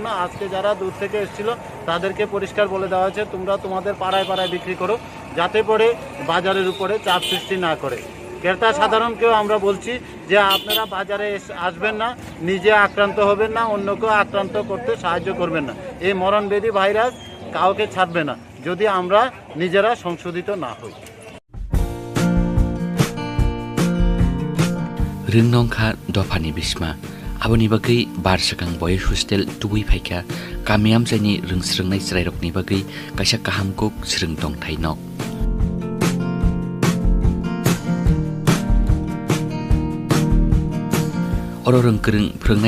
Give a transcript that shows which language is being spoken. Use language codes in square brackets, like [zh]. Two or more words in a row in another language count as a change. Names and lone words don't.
[bn] আজকে যারা দূর থেকে এসেছিল তাদেরকে পরিষ্কার বলে দেওয়া হয়েছে তোমরা তোমাদের পাড়ায় পাড়ায় বিক্রি করো, যাতে করে বাজারের উপরে চাপ সৃষ্টি না করে। ক্রেতা সাধারণকেও আমরা বলছি যে আপনারা বাজারে আসবেন না, নিজে আক্রান্ত হবেন না, অন্যকেও আক্রান্ত করতে সাহায্য করবেন না। এই মরণব্যাধি ভাইরাস কাউকে ছাড়বে না যদি আমরা নিজেরা সংশোধিত না হই। [trp] रोंनंखा दफानि बिस्मा आबोनि बागै बारसाखां बयस हस्टेल तुबुइ फाइखा कामियाम जायनि रोंस्रोंनाय स्रायरकनि बागै कायसा काहामकुक स्रों दं थाइनक अरो रोंकरों फोरोंनाय